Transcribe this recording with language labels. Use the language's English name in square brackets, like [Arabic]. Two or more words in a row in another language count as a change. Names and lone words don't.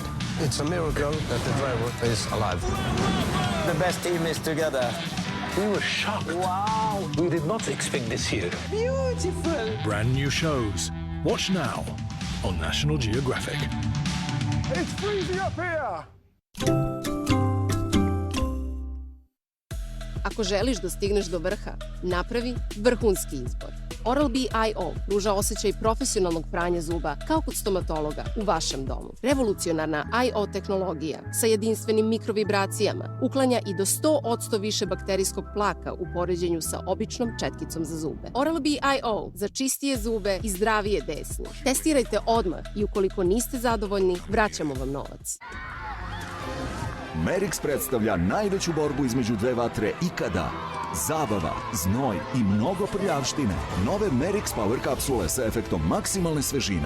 [English] It's a miracle that the driver is alive. The best team is together. We were shocked. Wow. We did not expect this here. Beautiful. Brand new shows. Watch now on National Geographic. It's freezing up here. [Bosnian] Ako želiš da stigneš do vrha, napravi vrhunski izbor. Oral-B IO pruža osjećaj profesionalnog pranja zuba kao kod stomatologa u vašem domu. Revolucionarna IO tehnologija sa jedinstvenim mikrovibracijama uklanja i do 100% više bakterijskog plaka u poređenju sa običnom četkicom za zube. Oral-B IO za čistije zube i zdravije desni. Testirajte odmah i ukoliko niste zadovoljni, vraćamo vam novac. [Serbian] Merix predstavlja najveću borbu između dve vatre ikada. Zabava, znoj i mnogo prljavštine. Nove Merix Power kapsule sa efektom maksimalne svežine.